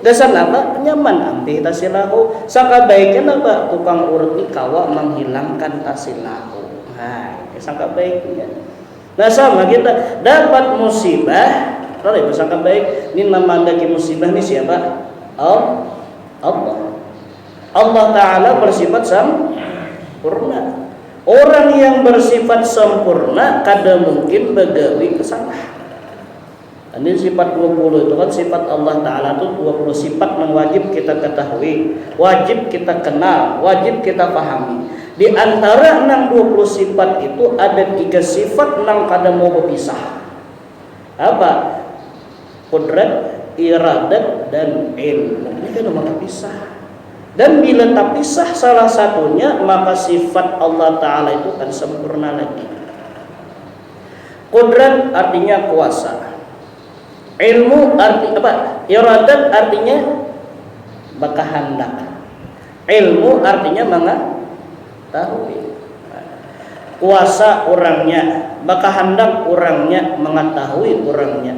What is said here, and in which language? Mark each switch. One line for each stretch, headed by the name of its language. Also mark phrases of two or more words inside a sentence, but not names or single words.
Banjar: Dasar apa? Nyaman ambil tasilahu. Sangka baiknya apa? Tukang urut ini kawa menghilangkan tasilahu. Nah, sangka baiknya. Nah sama kita dapat musibah. Kalau sangka baik, ini memandaki musibah ini siapa?
Indonesian: Allah. Allah Ta'ala bersifat sempurna.
Banjar: Orang yang bersifat sempurna kada mungkin begawi kesalahan.
Indonesian: Ini sifat 20 itu kan sifat Allah Ta'ala itu 20 sifat yang wajib kita ketahui, wajib kita kenal, wajib kita pahami.
Banjar: Di antara 20 sifat itu ada 3 sifat yang kada mau berpisah.
Indonesian: Apa? Qudrat, iradat, dan ilmu.
Banjar: Ini kada mau berpisah. Dan bila terpisah salah satunya maka sifat Allah Ta'ala itu akan sempurna lagi.
Indonesian: Qudrat artinya kuasa. Ilmu arti apa?
Banjar: Iradat artinya bakahandak.
Indonesian: Ilmu artinya mengetahui.
Banjar: Kuasa orangnya, bakahandak orangnya, mengetahui orangnya.